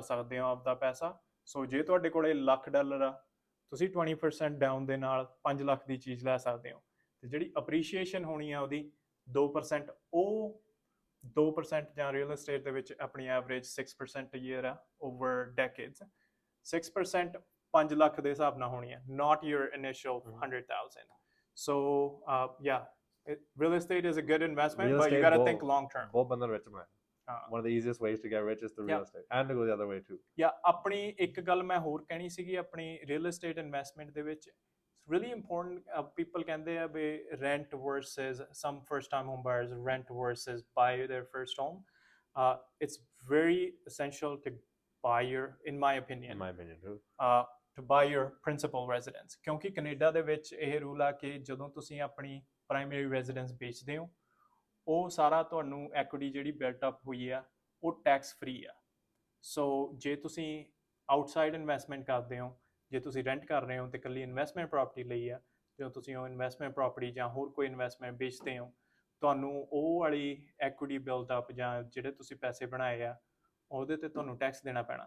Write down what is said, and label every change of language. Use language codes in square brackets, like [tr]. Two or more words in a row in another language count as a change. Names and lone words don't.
[pa] ਸਕਦੇ ਹੋ ਆਪਦਾ ਪੈਸਾ ਸੋ ਜੇ ਤੁਹਾਡੇ ਕੋਲੇ $1,00,000 ਆ ਤੁਸੀਂ 20% ਡਾਊਨ ਦੇ ਨਾਲ 5 ਲੱਖ ਦੀ ਚੀਜ਼ ਲੈ ਸਕਦੇ ਹੋ ਤੇ ਜਿਹੜੀ ਅਪਰੀਸ਼ੀਏਸ਼ਨ ਹੋਣੀ ਆ ਉਹਦੀ 2% ਉਹ 2% ਜਾਂ [en] real estate [pa] ਦੇ ਵਿੱਚ ਆਪਣੀ ਐਵਰੇਜ 6% ਈਅਰ ਆ [en] over decades [pa] 6% 5 ਲੱਖ ਦੇ ਹਿਸਾਬ ਨਾਲ ਹੋਣੀ ਆ [en] not your initial 100,000 so real estate is a good investment but you got to think long term [pa] ਬਹੁਤ ਬੰਦਾ rich ਬਣਾਇਆ [en] one of the easiest ways to get rich is through real estate and to go the other way too [pa] ਆਪਣੀ ਇੱਕ ਗੱਲ ਮੈਂ ਹੋਰ ਕਹਿਣੀ ਸੀਗੀ ਆਪਣੀ [en] real estate investment [pa] ਦੇ ਵਿੱਚ [en] it's really important people [pa] ਕਹਿੰਦੇ ਆ ਵੀ [en] rent versus some first time home buyers rent versus buy their first home it's very essential to buy in my opinion too to buy your principal residence [pa] ਕਿਉਂਕਿ ਕੈਨੇਡਾ ਦੇ ਵਿੱਚ ਇਹ ਰੂਲ ਆ ਕਿ ਜਦੋਂ ਤੁਸੀਂ ਆਪਣੀ [en] primary residence [pa] ਵੇਚਦੇ ਹੋ ਉਹ ਸਾਰਾ ਤੁਹਾਨੂੰ ਐਕੁਇਟੀ ਜਿਹੜੀ [en] built up [pa] ਹੋਈ ਆ ਉਹ [en] tax free [pa] ਆ। ਸੋ ਜੇ ਤੁਸੀਂ [en] outside investment [pa] ਕਰਦੇ ਹੋ, ਜੇ ਤੁਸੀਂ ਰੈਂਟ ਕਰ ਰਹੇ ਹੋ ਤੇ ਇਕੱਲੀ [en] investment property [pa] ਲਈ ਆ, ਜਦੋਂ ਤੁਸੀਂ ਉਹ [en] investment property [pa] ਜਾਂ ਹੋਰ ਕੋਈ ਇਨਵੈਸਟਮੈਂਟ ਵੇਚਦੇ ਹੋ, ਤੁਹਾਨੂੰ ਉਹ ਵਾਲੀ [en] equity build up [pa] ਜਾਂ ਜਿਹੜੇ ਤੁਸੀਂ ਪੈਸੇ ਬਣਾਏ ਆ ਉਹਦੇ ਤੇ ਤੁਹਾਨੂੰ ਟੈਕਸ ਦੇਣਾ ਪੈਣਾ।